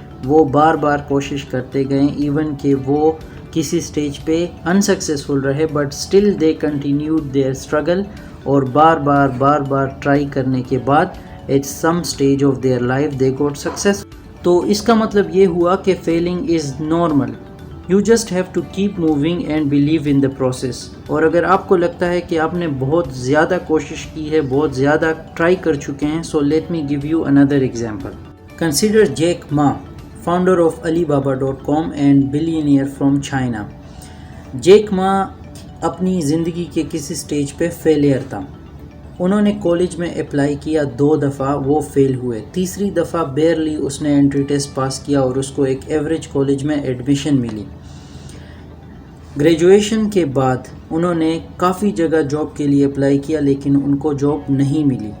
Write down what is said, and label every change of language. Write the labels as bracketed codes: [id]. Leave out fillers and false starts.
[ur] وہ بار بار کوشش کرتے گئے، ایون کہ وہ کسی سٹیج پہ انسکسیسفل رہے [en] but still they continued their struggle, [ur] اور بار بار ٹرائی کرنے کے بعد [en] At some stage of their life they got success. [ur] تو اس کا مطلب یہ ہوا کہ [en] Failing is normal. You just have to keep moving and believe in the process. [ur] اور اگر آپ کو لگتا ہے کہ آپ نے بہت زیادہ کوشش کی ہے، بہت زیادہ ٹرائی کر چکے ہیں، so let me give you another example. [en] Consider Jack Ma, founder of Alibaba.com and billionaire from China. [ur] Jack Ma اپنی زندگی کے کسی سٹیج پہ فیلئر تھا. انہوں نے کالج میں اپلائی کیا 2 دفعہ، وہ فیل ہوئے. تیسری دفعہ بیئرلی اس نے انٹری ٹیسٹ پاس کیا اور اس کو ایک ایوریج کالج میں ایڈمیشن ملی. گریجویشن کے بعد انہوں نے کافی جگہ جاب کے لیے اپلائی کیا لیکن ان کو جاب نہیں ملی.